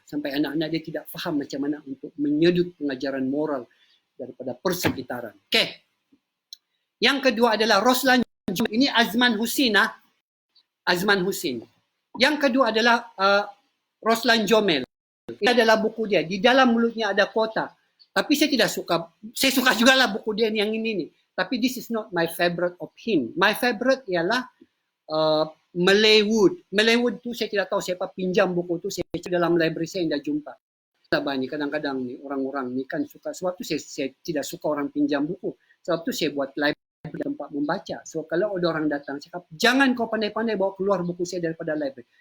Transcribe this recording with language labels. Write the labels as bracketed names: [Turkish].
[Malay] Sampai anak-anak dia tidak faham macam mana untuk menyedut pengajaran moral daripada persekitaran. Okey. Yang kedua adalah Roslan. Ini Azman Husin. Azman Husin. Yang kedua adalah Roslan Jomel. Ini adalah buku dia. Di dalam mulutnya ada kota. Tapi saya tidak suka. Saya suka juga lah buku dia yang ini nih. [English] Tapi this is not my favorite of him. My favorite ialah Malay Wood. [Malay] Malay Wood tu saya tidak tahu siapa pinjam buku tu. Saya cari dalam library saya tidak jumpa. Ni kadang-kadang ni orang-orang ni kan suka. Sebab tu saya tidak suka orang pinjam buku. Sebab tu saya buat library tempat membaca. So kalau ada orang datang cakap, jangan kau pandai-pandai bawa keluar buku saya daripada library.